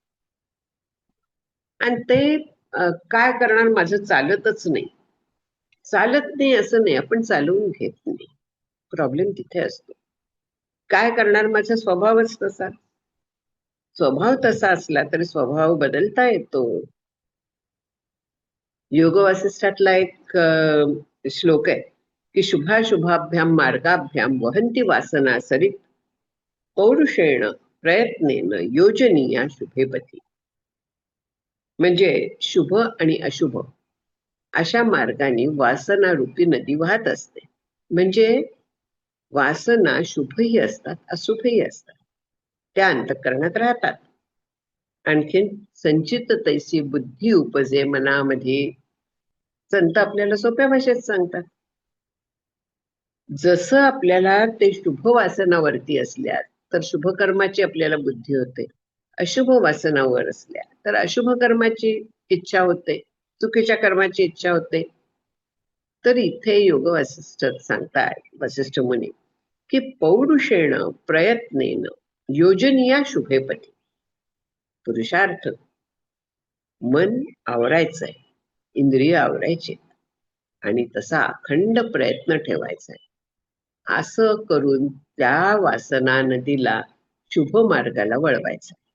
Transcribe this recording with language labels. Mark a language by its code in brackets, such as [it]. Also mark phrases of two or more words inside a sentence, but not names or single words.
[mr] आणि ते काय करणार, माझं चालतच नाही, चालत नाही असं नाही, आपण चालवून घेत नाही. प्रॉब्लेम तिथे असतो. काय करणार, माझा स्वभावच तसा. स्वभाव तसा असला तरी स्वभाव बदलता येतो. योग वासिष्ठातला एक श्लोक आहे की [sa] शुभाशुभाभ्याम मार्गाभ्याम वहंती वासना सरित पौरुषेण प्रयत्नेन योजनीया शुभेपती. [mr] म्हणजे शुभ आणि अशुभ अशा मार्गाने वासना रूपी नदी वाहत असते. म्हणजे वासना शुभही असतात, अशुभही असतात, त्या अंतःकरणात राहतात. आणखीन संचित तैसी बुद्धी उपजे मनामध्ये, संत आपल्याला सोप्या भाषेत सांगतात. जसं आपल्याला ते शुभ वासनावरती असल्या तर शुभ कर्माची आपल्याला बुद्धी होते, अशुभ वासनावर असल्या तर अशुभ कर्माची इच्छा होते, चुकीच्या कर्माची इच्छा होते. तर इथे योग वासिष्ठ सांगताय, वसिष्ठ मुनी, की [sa] पौरुषेण प्रयत्नेन योजनीया शुभेपती. [mr] पुरुषार्थ, मन आवरायचंय, इंद्रिय आवरायचे आणि तसा अखंड प्रयत्न ठेवायचा आहे. असं करून त्या वासना नदीला शुभ मार्गाला वळवायचं.